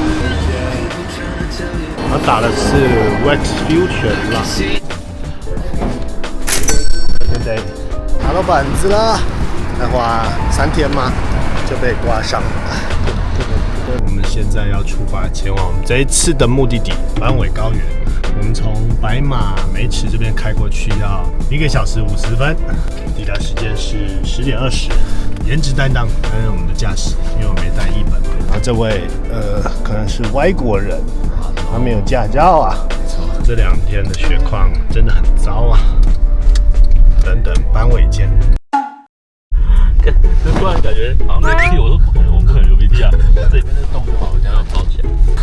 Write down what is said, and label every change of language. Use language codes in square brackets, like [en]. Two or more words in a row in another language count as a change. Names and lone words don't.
[zh] 我打的是 Wax Future 啦，对，拿到板子了，才花3天嘛，就被刮傷了。我們現在要出發前往我們這一次的目的地坂尾高原。我們從白馬美尺這邊開過去要1個小時50分，抵達時間是10點20。顏值擔當擔任我們的駕駛，因為我沒帶譯本嘛。然後這位可能是外國人，他沒有駕照啊。這2天的雪況真的很糟啊。等等坂尾見。突然感覺好像流鼻涕，我说不可能，我不可能流鼻涕啊！這裡面的洞就好，我現在要包起來。